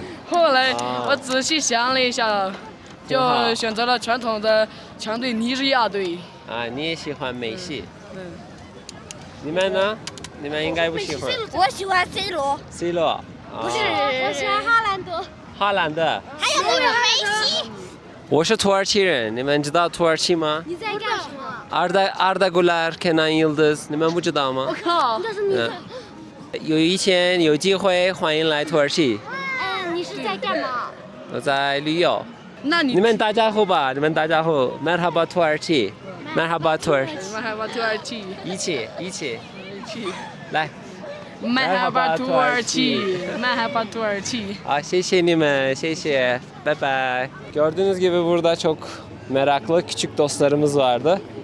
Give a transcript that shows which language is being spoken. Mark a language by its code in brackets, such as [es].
[zh] 后来我仔细想了一下，就选择了传统的强队尼日利亚队。啊，你也喜欢梅西？你们呢？你们应该不喜欢。我喜欢 C 罗。 C 罗。不是，我喜欢哈兰德。哈兰德。还有那个梅西。我是土耳其人，你们知道土耳其吗？你在干什么？Arda Güler, Kenan Yıldız，你们不知道吗？我靠！有一天有机会，欢迎来土耳其。你是在干嘛？我在旅游。那你们打招呼吧，你们打招呼。Merhaba 土耳其。 Merhaba 土耳其。 Merhaba 土耳其。一起。来。 Merhaba 土耳其。Merhaba 土耳其。谢谢你们，谢谢，拜拜。 [tr] Gördüğünüz gibi burada çok meraklı küçük dostlarımız vardı.